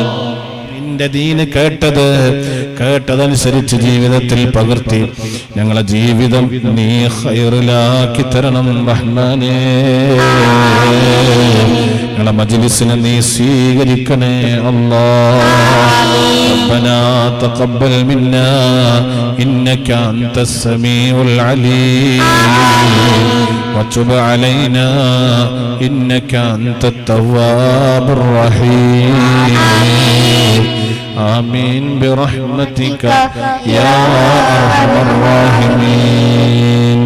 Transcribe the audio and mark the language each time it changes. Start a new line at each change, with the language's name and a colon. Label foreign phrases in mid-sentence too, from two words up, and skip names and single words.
Malayalam: നിന്റെ ദീന് കേട്ടതനുസരിച്ച് ജീവിതത്തിൽ പകർത്തി ഞങ്ങളെ ജീവിതം നീ ഖൈറിലാക്കി തരണം റഹ്മാനേ. ഞങ്ങളെ മജ്ലിസിനെ നീ സ്വീകരിക്കണേ അല്ലാഹ്.
Arabic: ربنا تقبل منا إنك أنت السميع العليم وتب علينا إنك أنت التواب الرحيم. آمين برحمتك يا أرحم الراحمين.